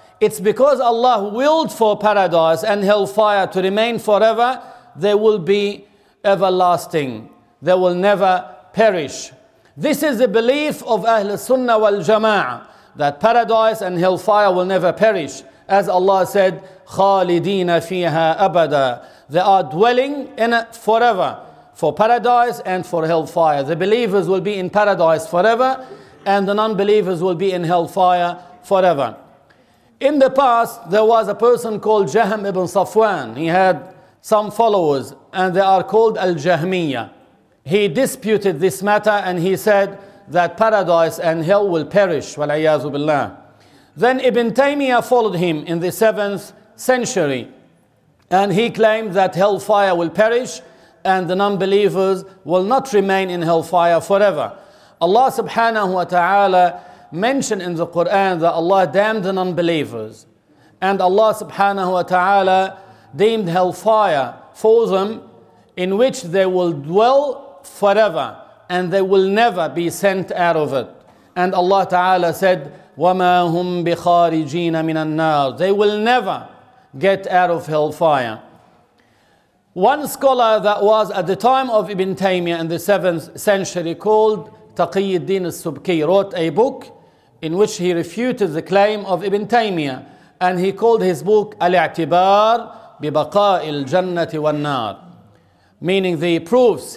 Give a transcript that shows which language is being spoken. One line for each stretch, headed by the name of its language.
English: It's because Allah willed for paradise and hellfire to remain forever, they will be everlasting. They will never perish. This is the belief of Ahl Sunnah wal Jama'ah, that paradise and hellfire will never perish. As Allah said,
Arabic: خَالِدِينَ فِيهَا أَبَدًا.
English: They are dwelling in it forever, for paradise and for hellfire. The believers will be in paradise forever, and the non-believers will be in hellfire forever. In the past, there was a person called Jahm ibn Safwan. He had some followers, and they are called Al-Jahmiyyah. He disputed this matter, and he said that paradise and hell will perish.
Arabic: وَالْعِيَّازُ بِاللَّهِ.
English: Then Ibn Taymiyyah followed him in the 7th century, and he claimed that hellfire will perish, and the non-believers will not remain in hellfire forever. Allah subhanahu wa ta'ala mentioned in the Quran that Allah damned the non-believers, and Allah subhanahu wa ta'ala deemed hellfire for them, in which they will dwell forever, and they will never be sent out of it. And Allah ta'ala said,
Arabic: وَمَا هُمْ بِخَارِجِينَ مِنَ النَّارِ.
English: They will never get out of hellfire. One scholar that was at the time of Ibn Taymiyyah in the 7th century called Taqiyyuddin al-Subki wrote a book in which he refuted the claim of Ibn Taymiyyah, and he called his book Al-I'tibar bi-baqa'i al-jannati wal-nar, meaning the proofs.